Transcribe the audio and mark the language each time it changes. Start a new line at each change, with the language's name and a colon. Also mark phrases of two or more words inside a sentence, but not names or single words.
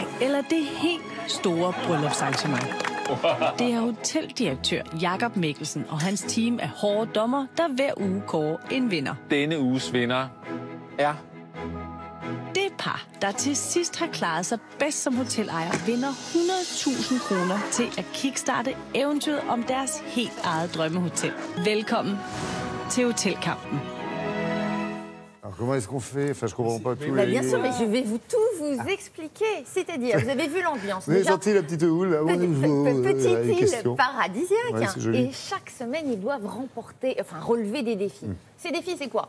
Danish: eller det helt store bryllupsarrangement. Det er hoteldirektør Jakob Mikkelsen og hans team af hårde dommer, der hver uge kårer en vinder. Denne uges vinder er... Det par, der til sidst har klaret sig bedst som hotelejer, vinder 100.000 kroner til at kickstarte eventyret om deres helt eget drømmehotel. Velkommen til Hotelkampen.
French: Alors, comment est-ce qu'on fait? Enfin, je comprends pas tout. Bien sûr, mais je vais tout vous expliquer. C'est-à-dire, vous avez vu l'ambiance. Vous avez senti la petite houle là, petite île paradisiaque. Ouais, et chaque semaine, ils doivent relever des défis. Ces défis, c'est quoi?